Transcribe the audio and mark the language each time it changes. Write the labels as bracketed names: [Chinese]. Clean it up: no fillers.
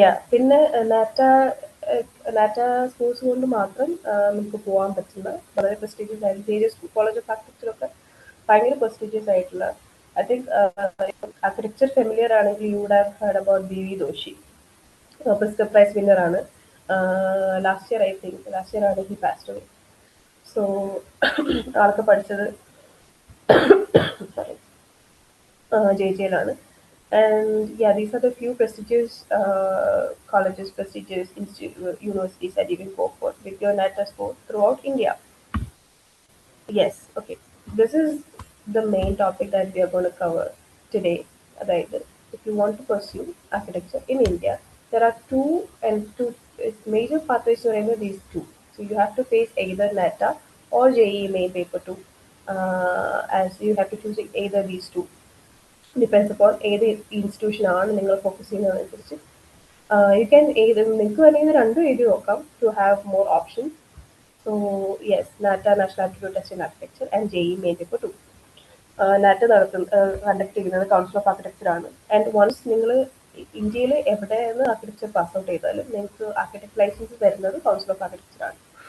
[Malayalam] പിന്നെ നാറ്റ സ്കൂൾസ് കൊണ്ട് മാത്രം നമുക്ക് പോകാൻ പറ്റുന്ന വളരെ പ്രസ്റ്റീജിയസ് ആയിട്ട് ജെജെ കോളേജ് ഓഫ് ആർക്കിടെക്ചറൊക്കെ ഭയങ്കര പ്രസ്റ്റീജിയസ് ആയിട്ടുള്ള, ഐ തിങ്ക് ആർക്കിടെക്ചർ ഫെമിലിയർ ആണെങ്കിൽ [English] you would have heard about [Malayalam] BV Doshi, പ്രിസ്കർ prize winner ആണ്. ലാസ്റ്റ് ഇയർ ആണ് [English] He passed away. [Malayalam] സോ ആൾക്ക് പഠിച്ചത് sorry JJയിലാണ്. [English] And yeah, these are the few prestigious colleges, prestigious universities that you can go for with your NATA score throughout India. Yes, okay. This is the main topic that we are going to cover today. Right? If you want to pursue architecture in India, there are two major pathways to enter these two. So you have to face either NATA or JEE main paper 2, as you have to choose either these two. Depends upon [Malayalam] ഏത് institution ആണ് നിങ്ങൾ focus ചെയ്യുന്നതനുസരിച്ച്. You can നിങ്ങൾക്ക് വേണമെങ്കിൽ രണ്ടും എഴുതി നോക്കാം [English] To have more options. So yes, NATA national aptitude test in architecture and JEE main paper 2. [Malayalam] നാറ്റ conduct ചെയ്യുന്നത് council of architecture ആണ്. ആൻഡ് വൺസ് നിങ്ങൾ ഇന്ത്യയിൽ എവിടെയാണ് ആർക്കിടെക്ചർ പാസ് ഔട്ട് ചെയ്താലും നിങ്ങൾക്ക് ആർക്കിടെക്ട് ലൈസൻസ് തരുന്നത് കൗൺസിൽ ഓഫ് ആർക്കിടെക്ചർ ആണ്.